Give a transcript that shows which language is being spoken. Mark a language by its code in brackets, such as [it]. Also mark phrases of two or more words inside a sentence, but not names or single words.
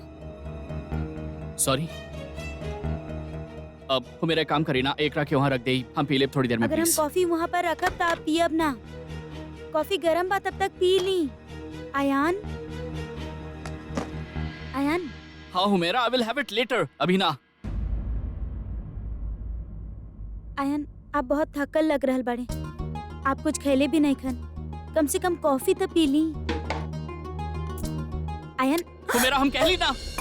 [bho] सॉरी। अब वो मेरा काम करी ना, एक के वहाँ रख दे, हम पी ले थोड़ी देर में अगर हम प्लीज। कॉफी वहाँ पर रखब तो आप पियब ना। कॉफी गरम बा तब तक पी ली। आयान, आयान, हाँ हुमेरा, [en] I will have it later, [bho] अभी ना। आयान, आप बहुत थकल लग रहल बड़े। आप कुछ खैले भी नहीं खन, कम से कम कॉफी तो पी ली। आयान, हुमेरा, हम कह ली ना।